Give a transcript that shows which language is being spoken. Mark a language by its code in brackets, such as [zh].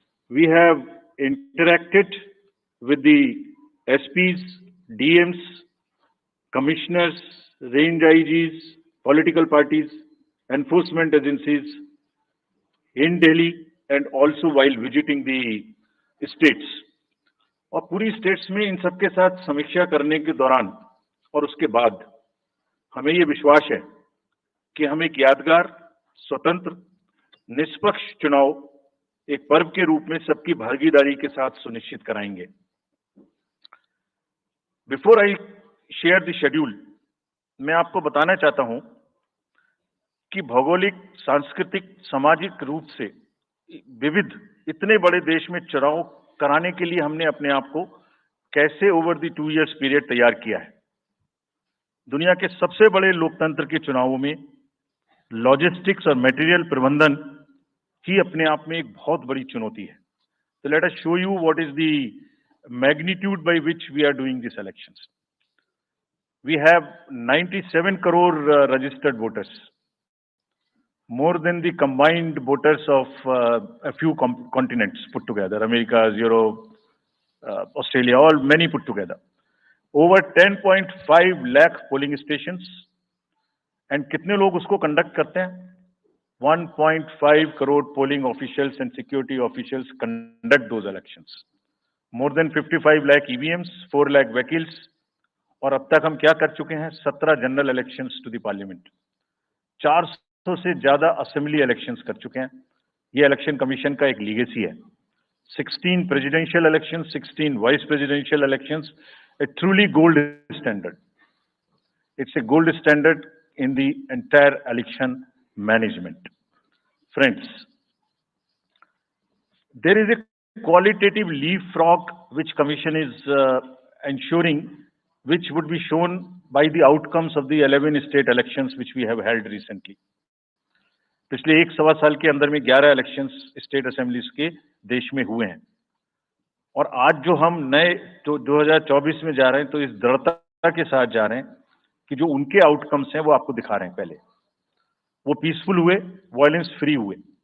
[en] We have interacted with the SPs, DMs, commissioners, range IGs, political parties, enforcement agencies in Delhi and also while visiting the states. [hi] और पूरी states में इन सबके साथ समीक्षा करने के दौरान और उसके बाद हमें ये विश्वास है कि हम एक यादगार, स्वतंत्र, निष्पक्ष चुनाव एक पर्व के रूप में सबकी भागीदारी के साथ सुनिश्चित कराएंगे। Before I share the schedule, मैं आपको बताना चाहता हूं कि भौगोलिक, सांस्कृतिक, सामाजिक रूप से विविध इतने बड़े देश में चुनाव कराने के लिए हमने अपने आप को कैसे ओवर द 2 इयर्स पीरियड तैयार किया है। दुनिया के सबसे बड़े लोकतंत्र के चुनावों में लॉजिस्टिक्स और मटेरियल प्रबंधन ही अपने आप में एक बहुत बड़ी चुनौती है। [en] तो let us show you what is the magnitude by which we are doing this elections. We have 97 crore registered voters, more than the combined voters of a few continents put together, Americas, Europe, Australia, all many put together. Over 10.5 lakh polling stations, and कितने लोग उसको conduct करते हैं? 1.5 crore polling officials and security officials conduct those elections. More than 55 lakh EVMs, 4 lakh vehicles, और अब तक हम क्या कर चुके हैं? [hi] 17 general elections to the parliament, 400 से ज्यादा असेंबली इलेक्शंस कर चुके हैं. ये इलेक्शन कमीशन का एक लीगेसी है. [en] 16 presidential elections, 16 vice presidential elections, a truly gold standard. It's a gold standard in the entire election management. Friends, there is a qualitative leapfrog which Commission is ensuring, which would be shown by the outcomes of the 11 state elections which we have held recently. [hi] पिछले 1 सवा साल के अंदर में 11 elections state assemblies के देश में हुए हैं, और आज जो हम नए तो 2024 में जा रहे हैं, तो इस दृढ़ता के साथ जा रहे हैं कि जो उनके आउटकम्स हैं वो आपको दिखा रहे हैं. पहले वो पीसफुल हुए, वायलेंस फ्री हुए.